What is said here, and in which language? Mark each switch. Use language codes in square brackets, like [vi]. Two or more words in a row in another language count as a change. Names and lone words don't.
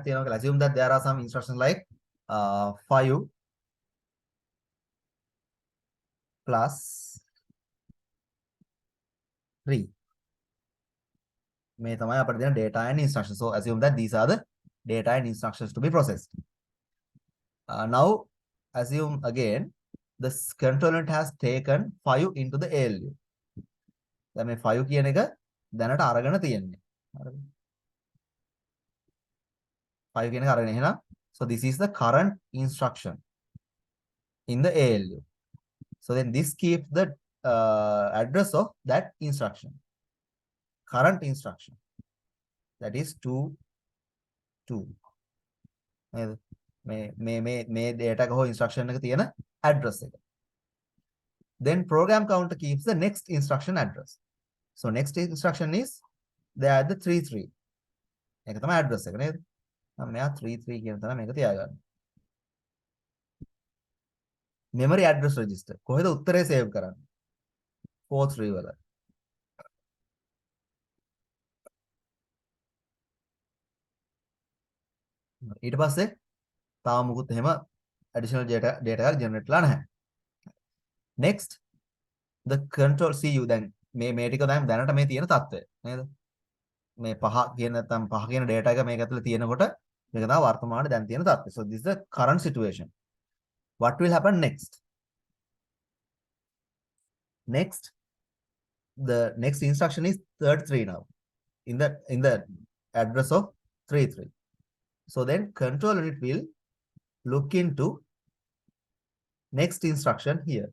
[si] තියෙනවා කියලා [en] assume that there are some instructions like 5 plus 3. [si] මේ තමයි අපිට දෙන [en] data and instructions. So assume that these are the data and instructions to be processed. Now assume again the control unit has taken 5 into the ALU. [si] දැන් මේ 5 කියන එක දැනට අරගෙන තියෙන්නේ. හරිද? 5 කියන එක අරගෙන එහෙනම් [en] so this is the current instruction in the ALU. So then this keeps the address of that instruction. Current instruction. That is 2 2. [si] මේ data එක හෝ instruction එක තියෙන address එක. [en] Then program counter keeps the next instruction address. So next instruction is there at the 3 3. [si] ඒක තමයි address එක නේද? මම මෙයා 3 3 කියන තරම මේක තියාගන්න. [en] memory address register [si] කොහෙද උත්තරේ save කරන්නේ? 4 3 වල. ඊට පස්සේ තාම මුකුත් එහෙම [en] additional data [si] එකක් generate වෙලා නැහැ. [en] Next the control CU [si] දැන් මේ ටික දැනට මේ තියෙන තත්ත්වය නේද? මේ 5 කියන නැත්නම් 5 කියන data එක මේක ඇතුලේ තියෙනකොට මේක තමයි වර්තමානයේ දැන් තියෙන තත්ත්වය. [en] So this is the current situation. What will happen next? The next instruction is 33 now in the address of 33. So then control unit will look into next instruction here.